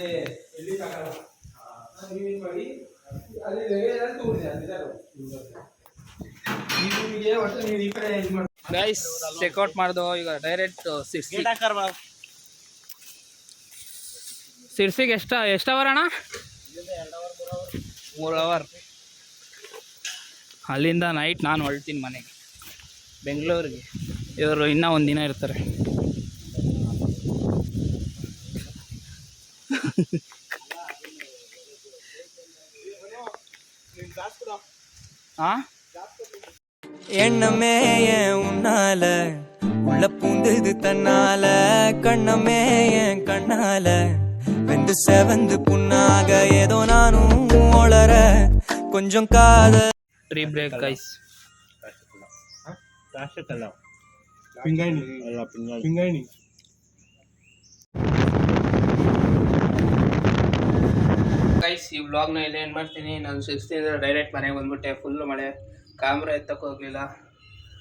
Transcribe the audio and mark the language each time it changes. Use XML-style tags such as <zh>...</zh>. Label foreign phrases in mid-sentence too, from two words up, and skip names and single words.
<en>guys checkout</en> <kn>ಮಾಡ್ದೋ ಈಗ ಡೈರೆಕ್ಟ್ ಸಿರ್ಸಿಗೆ ಎಷ್ಟು ಅವರ್ ಅಣ್ಣ? 3 ಅವರ್. ಅಲ್ಲಿಂದ ನೈಟ್ ನಾನು ಹೊರಡ್ತೀನಿ ಮನೆಗೆ ಬೆಂಗಳೂರಿಗೆ. ಇವರು ಇನ್ನೂ 1 ದಿನ ಇರ್ತಾರೆ.</kn> <ta>எண்ணமே என் உன்னால உள்ள பூந்தது தன்னால கண்ணமே என் கண்ணால வெந்து செவந்து புண்ணாக ஏதோ நானும் ஒளர கொஞ்சம் காத</ta> <en>tree break guys.</en> <kn>ಪಿಂಗಾಣಿ ಗೈಸ್ ಈ ವ್ಲಾಗ್ನ ಇಲ್ಲಿ ಏನು ಮಾಡ್ತೀನಿ. ನಾನು 6th ಡೈರೆಕ್ಟ್ ಮನೆಗೆ ಬಂದ್ಬಿಟ್ಟೆ. ಫುಲ್ ಮಳೆ, ಕ್ಯಾಮ್ರಾ ಎತ್ತಕ್ಕೆ ಹೋಗಲಿಲ್ಲ.</kn>